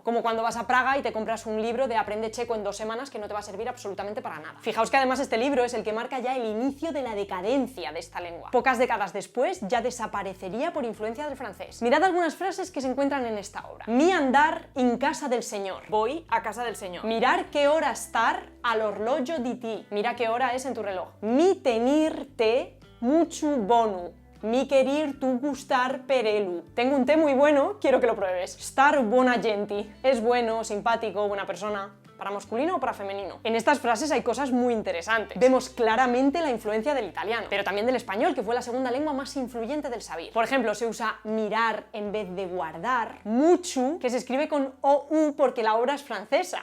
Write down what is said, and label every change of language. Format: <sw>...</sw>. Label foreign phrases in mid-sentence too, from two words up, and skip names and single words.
<es>Como cuando vas a Praga y te compras un libro de Aprende checo en 2 semanas que no te va a servir absolutamente para nada. Fijaos que además este libro es el que marca ya el inicio de la decadencia de esta lengua. Pocas décadas después ya desaparecería por influencia del francés. Mirad algunas frases que se encuentran en esta obra.</es> <pml>Mi andar in casa del Señor.</pml> <es>Voy a casa del Señor.</es> <pml>Mirar qué hora estar al orologio di ti.</pml> <es>Mira qué hora es en tu reloj.</es> <pml>Mi tenir-te mucho bonu. Mi querir tu gustar per elu.</pml> <es>Tengo un té muy bueno, quiero que lo pruebes.</es> <pml>Star buona genti.</pml> <es>Es bueno, simpático, buena persona. ¿Para masculino o para femenino? En estas frases hay cosas muy interesantes. Vemos claramente la influencia del italiano, pero también del español, que fue la segunda lengua más influyente del sabir. Por ejemplo, se usa mirar en vez de guardar. Mucho, que se escribe con OU porque la obra es francesa.</es>